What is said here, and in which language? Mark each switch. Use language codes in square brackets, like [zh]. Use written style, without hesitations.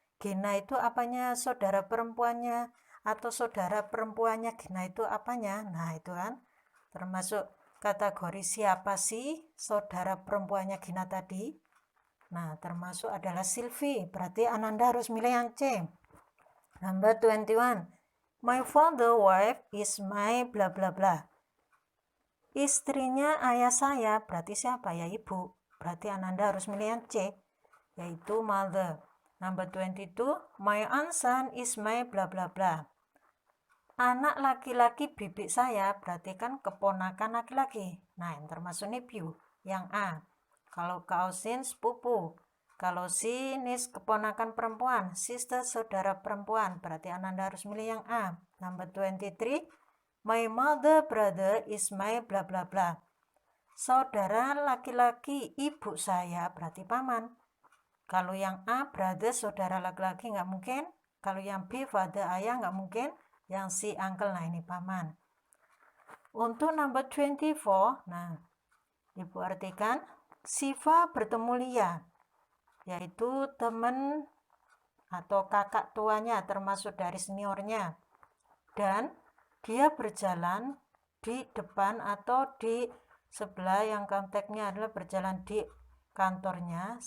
[id] Gina itu apanya? Saudara perempuannya. Atau saudara perempuannya Gina itu apanya? Nah itu kan termasuk kategori siapa sih saudara perempuannya Gina tadi? Nah termasuk adalah Silvi. Berarti Ananda harus milih yang C. [en] Number 21. My father wife is my bla bla bla. [id] Istrinya ayah saya, berarti siapa? Ya ibu. Berarti Ananda harus milih yang C, yaitu mother. [en] Number 22. My aunt son is my bla bla [id] bla. Anak laki-laki bibi saya, berarti kan keponakan laki-laki. Nah, yang termasuk nephew. Yang A. Kalau cousin, sepupu. Kalau si nis keponakan perempuan, sister saudara perempuan, berarti Ananda harus milih yang A. [en] Number 23. My mother brother is my bla bla bla. [id] Saudara laki-laki ibu saya, berarti paman. Kalau yang A brother saudara laki-laki nggak mungkin. Kalau yang B father ayah nggak mungkin. Yang C uncle, nah ini paman. Untuk number 24, nah ibu artikan Siva bertemu Lia, yaitu teman atau kakak tuanya termasuk dari seniornya, dan dia berjalan di depan atau di sebelah yang konteksnya adalah berjalan di kantornya.